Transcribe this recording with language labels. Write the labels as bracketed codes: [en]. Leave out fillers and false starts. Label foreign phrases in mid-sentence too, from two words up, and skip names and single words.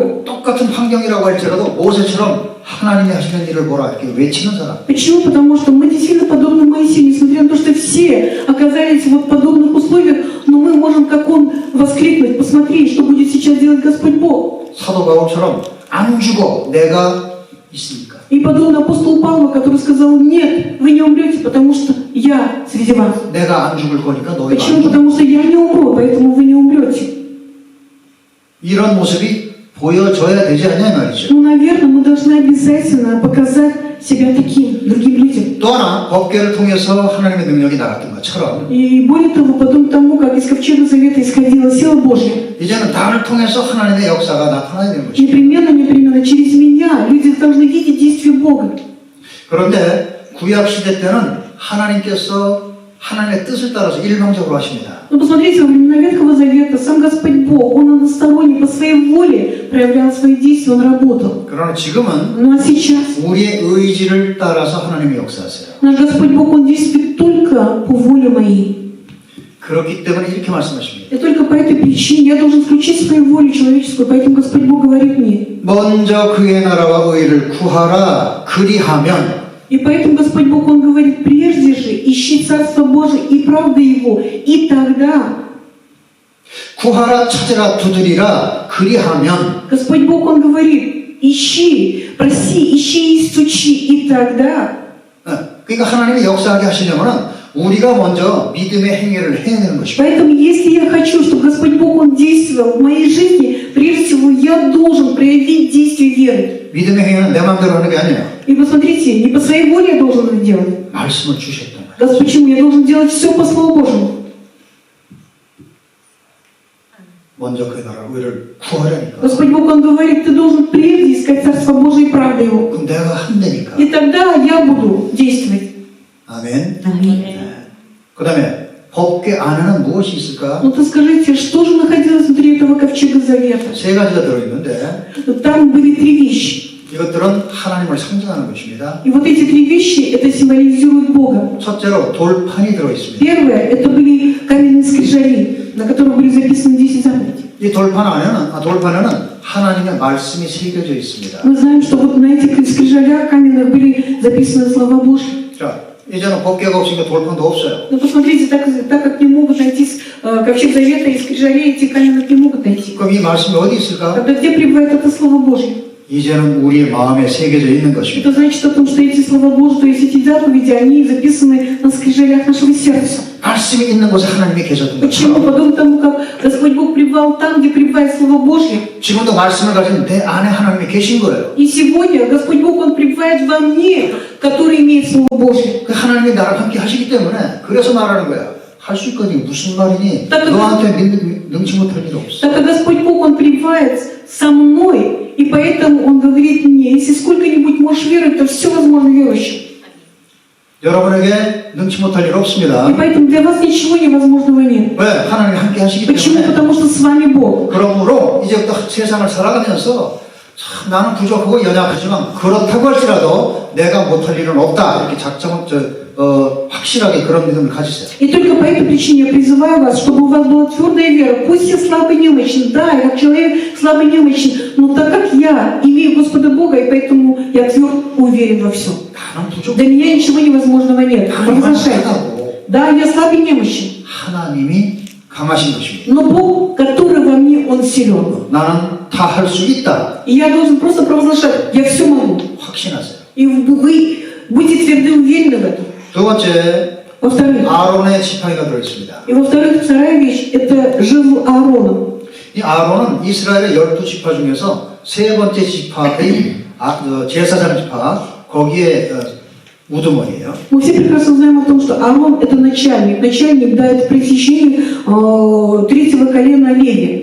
[ko] 똑같은 환경이라고 할지라도 모세처럼 하나님이 하시는 일을 보라 이렇게 외치는 사람. [ru] Почему? Потому что мы действительно подобны Моисею, несмотря на то, что все оказались вот в подобных условиях, но мы можем, как он, воскликнуть, посмотри, что будет сейчас делать Господь Бог. [ko] 사도 바울처럼 안 죽어 내가 있으니까. [ru] И подобно апостолу Павлу, который сказал, нет, вы не умрете, потому что я среди вас. [ko] 내가 안 죽을 거니까 너희가 안 [ru] Почему? [ko] 죽어. [ru] Потому что я не умру, поэтому вы не умрете. [ko] 이런 모습이 보여져야 되지 않냐 이 말이죠. [ru] Ну, наверное, мы должны обязательно показать себя таким другим людям. [ko] 또 하나 법궤를 통해서 하나님의 능력이 나갔던 것처럼 [ru] И более того, подобно тому, как из ковчега завета исходила сила Божья, [ko] 이제는 나를 통해서 하나님의 역사가 나타나야 되는 것이죠. [ru] непременно через меня люди должны видеть действие Бога. [ko] 그런데 구약 시대 때는 하나님께서 하나님의 뜻을 따라서 일방적으로 하십니다. [ru] Но посмотрите, во времена Ветхого Завета сам Господь Бог, Он односторонне по своей воле проявлял свои действия, Он работал. [ko] 그러나 지금은 [ru] Ну а сейчас [ko] 우리의 의지를 따라서 하나님이 역사하세요. [ru] наш Господь Бог, Он действует только по воле моей. [ko] 그렇기 때문에 이렇게 말씀하십니다. [ru] И только по этой причине я должен включить свою волю человеческую, поэтому Господь Бог говорит мне. [ko] 먼저 그의 나라와 의를 구하라. 그리하면 [ru] И поэтому Господь Бог, Он говорит, прежде же ищи Царство Божие и правды Его, и тогда. [ko] 구하라 찾으라 두드리라. 그리하면 [ru] Господь Бог, Он говорит, ищи, проси, ищи и стучи, и тогда. [ko] 그러니까 하나님이 역사하게 하시려면 우리가 먼저 믿음의 행위를 해야 되는 것입니다. [ru] Поэтому, если я хочу, чтобы Господь Бог, Он действовал в моей жизни, прежде всего, я должен проявить действие веры. [ko] 믿음의 행위는 내 마음대로 하는 게 아니에요. [ru] И посмотрите, не по своей воле я должен это делать. [ko] 말씀을 주셨단 말이에요. [ru] Да почему? Я должен делать все по Слову Божьему. [ko] 먼저 그의 나라와 의를 구하라니까. [ru] Господь Бог, Он говорит, ты должен прежде искать Царство Божие и правду Его. [ko] 그럼 내가 한다니까. [ru] И тогда я буду действовать. [ko] 아멘. [ru] Аминь. [ko] 그 다음에 법궤 안에는 무엇이 있을까? [ru] Ну то скажите, что же находилось внутри этого ковчега завета? [ko] 세 가지가 들어있는데 [ru] Там были три вещи. [ko] 이것들은 하나님을 상징하는 것입니다. [ru] И вот эти три вещи, это символизирует Бога. [ko] 첫째로 돌판이 들어있습니다. [ru] Первое, это были каменные скрижали, на которых были записаны 10 заповедей. [ko] 이 돌판에는 하나님의 말씀이 새겨져 있습니다. [ru] Мы знаем, что вот на этих скрижалях каменных были записаны слова Божьи. [ko] 자, 이제는 법궤가 없으니까 돌판도 없어요. [ru] Но посмотрите, так как не могут найти ковчег завета и скрижалей, эти каменных не могут найти. [ko] 그럼 이 말씀이 어디 있을까? [ru] Тогда где пребывает это Слово Божье? [ko] 이제는 우리의 마음에 새겨져 있는 것입니다. [ru] Это значит о том, что эти слова Божьи, то есть эти заповеди, они записаны на скрижалях нашего сердца. [ko] 말씀이 있는 곳에 하나님이 계셨던 [ru] Почему? [ko] 것처럼 [ru] Подобно тому, как Господь Бог пребывал там, где пребывает Слово Божье. [ko] 지금도 말씀을 가진 내 안에 하나님이 계신 거예요. [ru] И сегодня Господь Бог, Он пребывает во мне, который имеет Слово Божье. [ko] 그 하나님이 나랑 함께 하시기 때문에 그래서 말하는 거야. 할 수 있거니 무슨 말이니? [ru] Так, [ko] 너한테 능치 못할 일 없어. [ru] Так как Господь Бог, Он пребывает со мной, и поэтому Он говорит мне, если сколько-нибудь можешь веровать, то все возможно верующим. [ko] 여러분에게 능치 못할 일 없습니다. [ru] И поэтому для вас ничего невозможного нет. [ko] 왜? 하나님이 함께 하시기 [ru] Почему? [ko] 때문에. [ru] Потому что с вами Бог. [ko] 그러므로 이제부터 세상을 살아가면서 참 나는 부족하고 연약하지만 그렇다고 할지라도 내가 못할 일은 없다. 이렇게 확실하게 그런 믿음을 가지세요. [ru] И только по этой причине я призываю вас, чтобы у вас была твердая вера. Пусть я слабый и немощен, да, я как человек слабый и немощен, но так как я имею Господа Бога, и поэтому я тверд уверен во всем. [ko] 나는 부족. [ru] Для меня ничего невозможного нет. Провозглашайте. [ko] 하나님은 [ru] Да, я слабый и немощен, [ko] 하나님이 강하신 것입니다. [ru] но Бог, который во мне, Он силен. [ko] 나는 다 할 수 있다. [ru] И я должен просто провозглашать, я все могу. [ko] 확신하세요. [ru] И вы будете тверды и уверены в этом. [ko] 두 번째, [ru] Во-вторых, [ko] 아론의 지팡이가 들어있습니다. [ru] и во-вторых, вторая вещь, это жезл Аарона. [ko] 이 아론은 이스라엘의 12지파 중에서 세 번째 지파의 제사장 지파, 거기에 우두머리예요. [ru] Мы все прекрасно знаем о том, что Аарон это начальник. Начальник, да, это пресыщение третьего колена Леви.